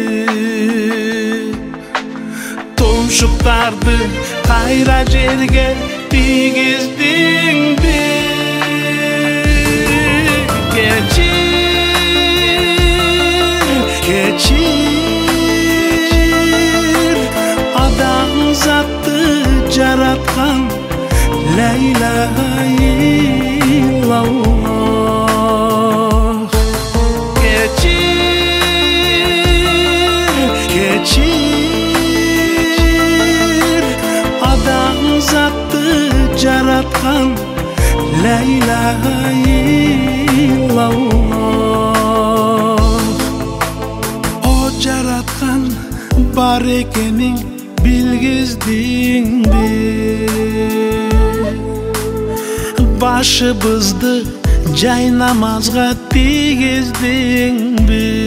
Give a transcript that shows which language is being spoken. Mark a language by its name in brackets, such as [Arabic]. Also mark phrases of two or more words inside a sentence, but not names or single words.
[Kyrgyz] Тумшуктарды кайра жерге тийгиздиңби? Кечир адамзатты жараткан [Arabic] لا إله إلا الله. [Kyrgyz] Кечир адамзатты жараткан [Arabic] لا إله إلا الله. [Kyrgyz] О жараткан бар экенин билгиздиңби? Башыбызды жай намазга тийгиздиңби?